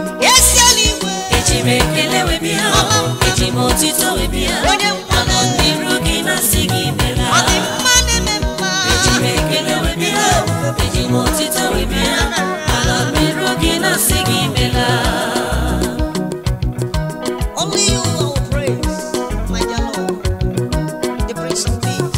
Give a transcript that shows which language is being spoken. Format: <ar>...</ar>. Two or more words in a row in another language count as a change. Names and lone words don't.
<ig>Ezi eluigwe. Eji m ekele wee bịa, eji m otito wee bịa. Onye nwe Anọ n'iru gị na-asị gị imeela. Ọ dị mma na-eme mma. Eji m ekele wee bịa, eji m otito wee bịa. Anọ n'iru gị na-asị gị imeela.</ig> <en>Only you are praise. my dear Lord, the Prince of Peace.</en>